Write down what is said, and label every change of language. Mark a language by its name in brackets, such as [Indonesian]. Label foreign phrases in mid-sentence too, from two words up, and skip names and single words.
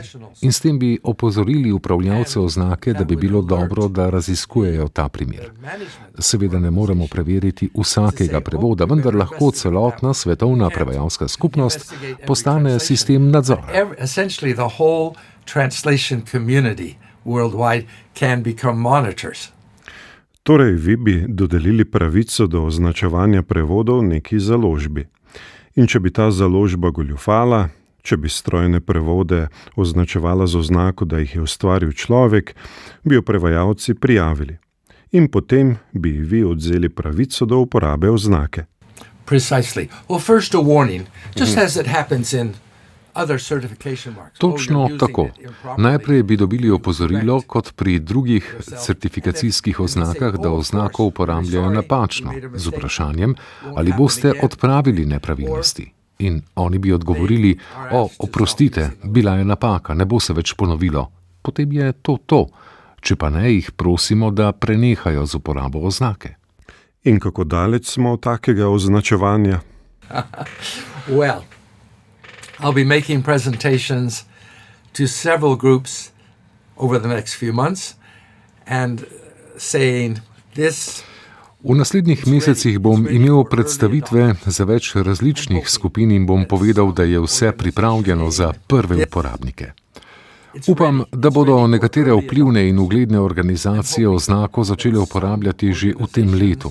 [Slovenian] In s tem bi opozorili upravljavce oznake, da bi bilo dobro, da raziskujejo ta primer. Seveda ne moremo preveriti vsakega prevoda, vendar lahko celotna svetovna prevajalska skupnost postane sistem nadzora. [English] worldwide can become monitors. [Slovenian] Torej, vi bi dodelili pravico do označevanja prevodov neki založbi. In če bi ta založba goljufala, če bi strojne prevode označevala z oznako, da jih je ustvaril človek, bi jo prevajalci prijavili. In potem bi vi odzeli pravico do uporabe oznake. [English] Precisely. Well, first a warning, just as it happens in other certification marks. [Slovenian] Točno tako. Najprej bi dobili opozorilo, kot pri drugih certifikacijskih oznakah, da oznako uporabljajo napačno, z vprašanjem, ali boste odpravili nepravilnosti. In oni bi odgovorili, oprostite, bila je napaka, ne bo se več ponovilo. Potem je to. Če pa ne, jih prosimo, da prenehajo z uporabo oznake. In kako daleč smo od takega označevanja? [English] Well, I'll be making presentations to several groups over the next few months and saying this. [Slovenian] V naslednjih mesecih bom imel predstavitve za več različnih skupin in bom povedal, da je vse pripravljeno za prve uporabnike. Upam, da bodo nekatere vplivne in ugledne organizacije oznako začele uporabljati že v tem letu.